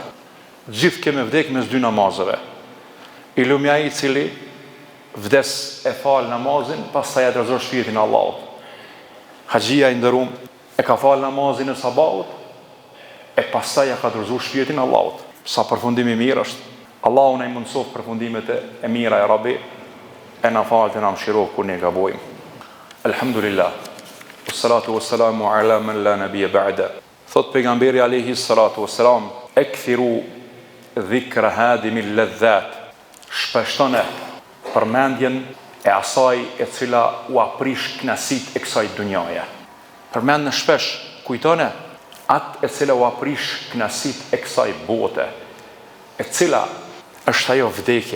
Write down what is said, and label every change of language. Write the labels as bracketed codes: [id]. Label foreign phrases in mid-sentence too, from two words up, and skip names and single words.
[sq] Gjithë keme vdek mes 2 namazeve. I lumja i cili vdes e falë namazin, pastaj ja drejton shpirtin Allahut. Haxhia i nderuar e ka falë namazin e sabahut, e pastaj ja ka drejtuar shpirtin Allahut. Sa përfundimi mirë është. Allahu na i mundsof përfundimet e mira e Rabbi, e na falë të na mëshiroj kur ne gabojmë. Alhamdulillah. [ar] والصلاة والسلام على من لا نبي بعده. [sq] Thot pejgamberi [ar] عليه الصلاة والسلام, أكثروا ذكر هادم اللذات. [sq] Shpeshtone përmendjen e asaj e cila u aprish knasit e kësaj dunjaje. Përmend në shpesh, kujtone atë e cila u aprish knasit e kësaj bote, e cila është ajo vdekja.